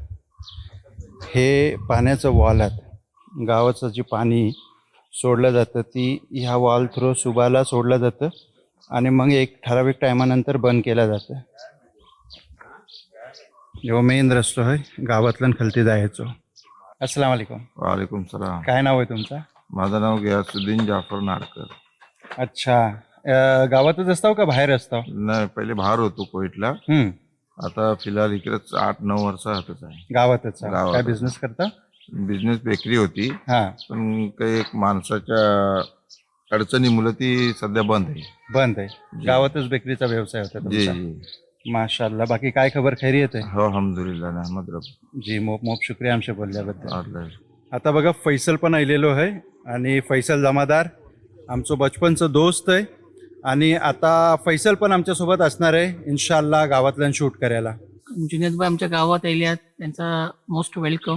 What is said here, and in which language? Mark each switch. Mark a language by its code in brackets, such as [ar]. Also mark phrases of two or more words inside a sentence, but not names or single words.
[mr] हे पाण्याचं वॉल आहे. गावाचं जे पाणी सोडलं जातं ती ह्या [en] valve through [mr] सुबाला सोडलं जातं आणि मग एक ठराविक टायमानंतर बंद केलं जातं. जो मेन रस्तो आहे गावातलं खालती जायचो. [ar] السلام عليكم. وعليكم السلام. [mr] काय नाव आहे तुमचं? माझं नाव गयासुद्दीन जाफर नाडकर. अच्छा, गावातच असताव का बाहेर असताव? नाही, पहिले बाहेर होतो कोविडला. आता फिलहाल इकडेच 8-9 वर्ष राहतच आहे. गावातच. गावातच. काय बिझनेस करता? बिझनेस बेकरी होती, हा, पण काही एक माणसाच्या अडचणीमुळे ती सध्या बंद आहे. बंद आहे. गावातच बेकरीचा व्यवसाय होता जी तुमचा? जी. माशाल्लाह. बाकी काय खबर? खैरियत आहे? हो, अल्हम्दुलिल्लाह, अहमद रब. जी, मोप मोप शुक्रिया आमच्या बोलल्याबद्दल. आलं. आता बघा फैसल पण आलेलो आहे आणि फैसल जमादार आमचं बचपनचं दोस्त आहे आणि आता फैसल पण आमच्यासोबत असणार आहे इन्शाअल्लाह गावातल्या शूट करायला. जुनेदबाई आमच्या गावात आल्यात, त्यांचा [en] most welcome.